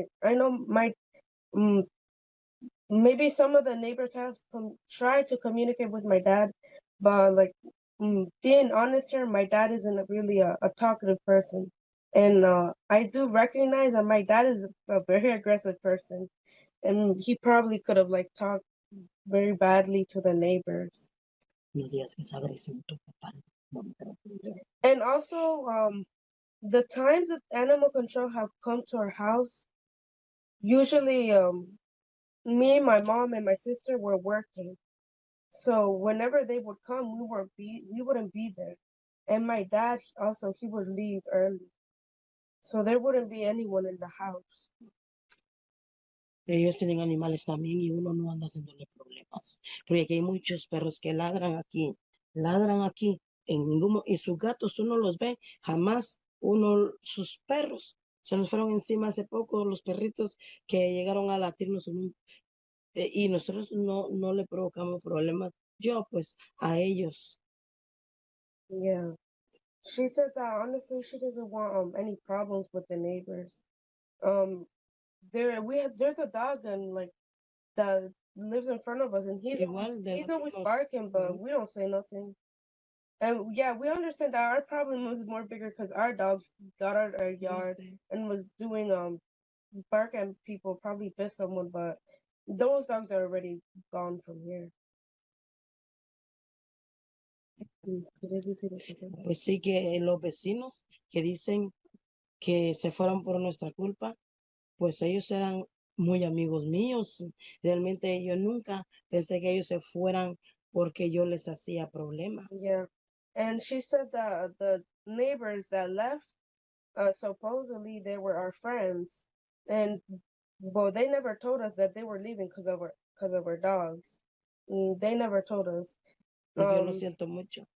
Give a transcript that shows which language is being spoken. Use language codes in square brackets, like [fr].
[en] I know maybe some of the neighbors have tried to communicate with my dad, but like being honest here, my dad isn't really a talkative person. And I do recognize that my dad is a very aggressive person, and he probably could have like talked very badly to the neighbors. [es] No digas que es agresivo tu papá. No, pero- [en] And also, the times that animal control have come to our house, usually me, my mom, and my sister were working. So whenever they would come, we wouldn't be there. And my dad also, he would leave early. So there wouldn't be anyone in the house. [es] Ellos tienen animales también y uno no anda haciéndole problemas. Porque aquí hay muchos perros que ladran aquí. Y sus gatos uno los ve, jamás sus perros se nos fueron encima hace poco, los perritos que llegaron a latirnos y nosotros no le provocamos problemas. Yo, pues, a ellos. [en] Yeah. She said that honestly she doesn't want any problems with the neighbors. There's a dog and like that lives in front of us, and he's always barking, but we don't say nothing. And yeah, we understand that our problem was more bigger because our dogs got out our yard and was doing bark at people, probably bit someone, but those dogs are already gone from here. [es] Pues sí que los vecinos que dicen que se fueron por nuestra culpa, pues ellos eran muy amigos míos. Realmente yo nunca pensé que ellos se fueran porque yo les hacía problema. [en] Yeah. And she said that the neighbors that left, supposedly they were our friends, and well, they never told us that they were leaving because of our dogs. They never told us. [es] Y yo lo siento mucho.